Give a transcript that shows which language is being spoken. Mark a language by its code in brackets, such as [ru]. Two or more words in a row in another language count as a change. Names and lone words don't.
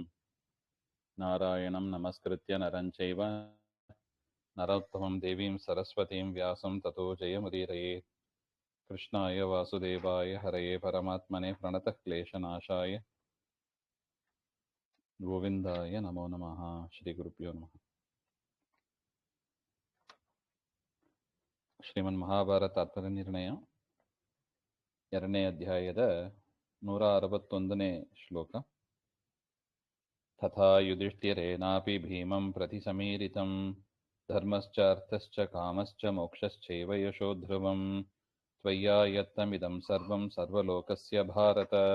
[sa] नारायणं नमस्कृत्य नरं चैव नरोत्तमं देवीं सरस्वतीं व्यासं ततो जयमुदीरयेत्। कृष्णाय वासुदेवाय हरये परमात्मने प्रणतः क्लेशनाशाय गोविन्दाय नमो नमः। श्रीगुरुभ्यो नमः। [kn] ಶ್ರೀಮನ್ಮಹಾಭಾರತ ತಾತ್ಪರ್ಯನಿರ್ಣಯ 2ನೇ ಅಧ್ಯಾಯದ 161ನೇ ಶ್ಲೋಕ. [sa] ತಥಾ ಯುಧಿಷ್ಠಿರೇನಾಪಿ ಭೀಮಂ ಪ್ರತಿ ಸಮೀರಿತಂ ಧರ್ಮಶ್ಚ ಅರ್ಥಶ್ಚ ಕಾಮಶ್ಚ ಮೋಕ್ಷಶ್ಚೈವ ಯಶೋ ಧ್ರುವಂ ತ್ವಯ್ಯಾಯತ್ತಮಿದಂ ಸರ್ವಂ ಸರ್ವಲೋಕಸ್ಯ ಭಾರತ.